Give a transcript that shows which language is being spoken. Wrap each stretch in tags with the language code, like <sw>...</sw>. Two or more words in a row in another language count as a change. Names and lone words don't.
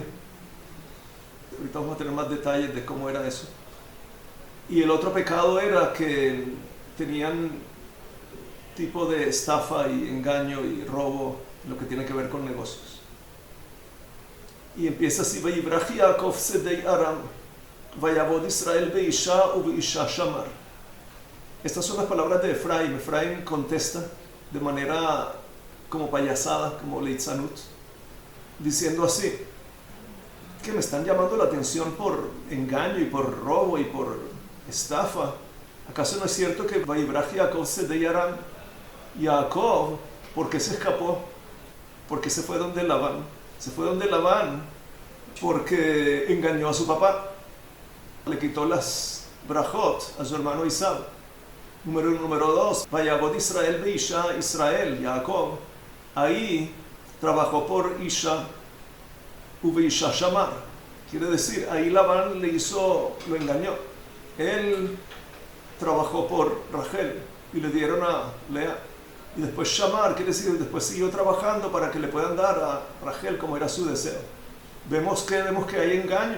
<es>Ahorita vamos a tener más detalles de cómo era eso. Y el otro pecado era que tenían tipo de estafa y engaño y robo, lo que tiene que ver con negocios. Y empieza así:</es> <he>ויברח יעקב שדה ארם, ויעבד ישראל באשה ובאשה שמר.</he> <es>Estas son las palabras de Efraín. Efraín contesta de manera como payasada, como leitzanut, diciendo así: que me están llamando la atención por engaño y por robo y por estafa. ¿Acaso no es cierto que</es> <he>ויברח יעקב שדה ארם?</he> <es>Jacob, ¿por qué se escapó? Porque se fue donde Labán. Se fue donde Labán porque engañó a su papá. Le quitó las brajot a su hermano Isab. Número 1. Número 2.</es> <he>ויעבד ישראל באשה, Israel, Jacob.</he> <es>Ahí trabajó por</es> <he>אשה ובאשה שמר.</he> <es>Quiere decir, ahí Labán lo engañó. Él trabajó por Rachel y le dieron a Lea. Y después Shamar, quiere decir, después siguió trabajando para que le puedan dar a Rachel como era su deseo. Vemos que hay engaño.</es>